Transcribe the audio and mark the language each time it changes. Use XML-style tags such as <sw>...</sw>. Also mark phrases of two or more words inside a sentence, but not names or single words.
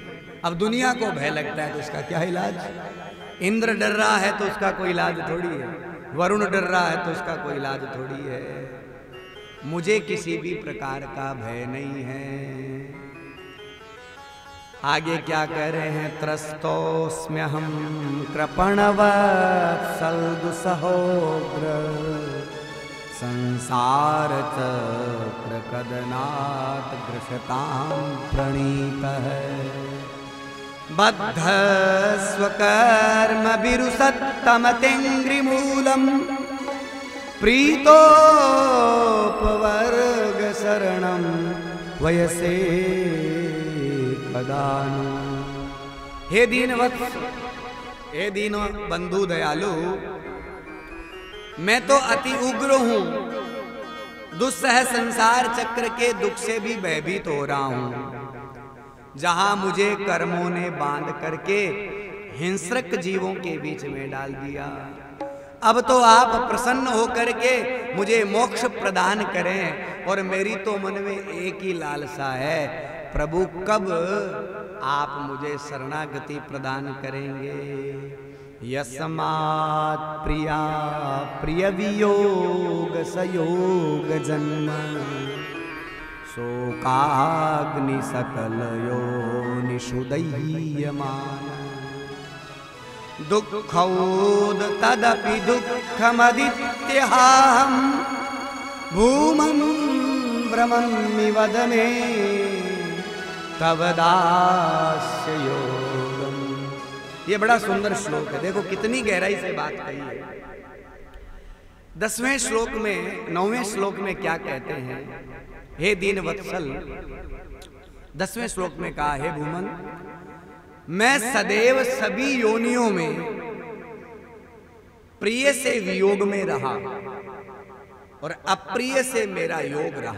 <hi>अब दुनिया को भय लगता है तो उसका क्या इलाज? इंद्र डर रहा है तो उसका कोई इलाज थोड़ी है, वरुण डर रहा है तो उसका कोई इलाज थोड़ी है। मुझे किसी भी प्रकार का भय नहीं है। आगे क्या कह रहे हैं?</hi> <sa>त्रस्तोस्म्यहं कृपणवत्सल दुसहोग्र संसार चक्र कदनात् ग्रसतां प्रणीतः बद्ध स्वकर्म विरुसत्तमतेङ्घ्रिमूलम् प्रीतोपवर्ग शरणं वयसे कदानु।</sa> <hi>हे दीनवत्स, हे दीनो बंधु दयालु, मैं तो अति उग्र हूं, दुस्सह संसार चक्र के दुख से भी भयभीत हो रहा हूं। जहां मुझे कर्मों ने बांध करके हिंसक जीवों के बीच में डाल दिया, अब तो आप प्रसन्न होकर के मुझे मोक्ष प्रदान करें। और मेरी तो मन में एक ही लालसा है, प्रभु कब आप मुझे शरणागति प्रदान करेंगे।</hi> <sa>यस्मात् प्रिया प्रिय वियोग सयोग जन्म, शोकाग्नि सकल योनिषु दह्यमान। दुःखौद तदपि दुःखमदित्यहं, भूमन् भ्रमन्मि वद मे तव दास्य योगम।</sa> <hi>ये बड़ा सुंदर श्लोक है, देखो कितनी गहराई से बात कही है। 10वें श्लोक में 9वें श्लोक में क्या कहते हैं, हे दीन वत्सल। 10वें श्लोक में कहा, हे भूमन, मैं सदैव सभी योनियों में प्रिय से वियोग में रहा और अप्रिय से मेरा योग रहा।</hi>